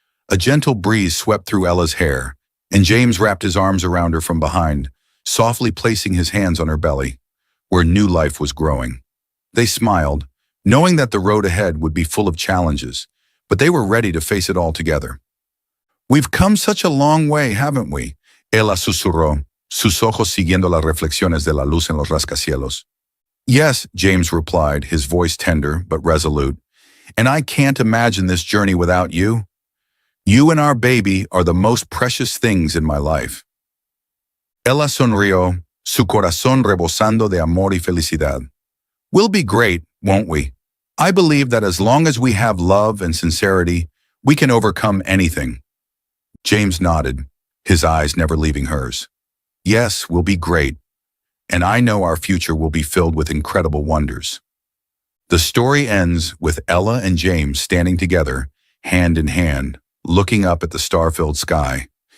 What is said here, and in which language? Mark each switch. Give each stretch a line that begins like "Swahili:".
English: A gentle breeze swept through Ella's hair, and James wrapped his arms around her from behind, softly placing his hands on her belly, where new life was growing. They smiled, knowing that the road ahead would be full of challenges, but they were ready to face it all together. We've come such a long way, haven't we?
Spanish: Ella susurró, sus ojos siguiendo las reflexiones de la luz en los rascacielos.
English: Yes, James replied, his voice tender but resolute. And I can't imagine this journey without you. You and our baby are the most precious things in my life.
Spanish: Ella sonrió, su corazón rebosando de amor y felicidad.
English: We'll be great, won't we? I believe that as long as we have love and sincerity, we can overcome anything. James nodded, his eyes never leaving hers. Yes, we'll be great. And I know our future will be filled with incredible wonders. The story ends with Ella and James standing together, hand in hand, looking up at the star-filled sky.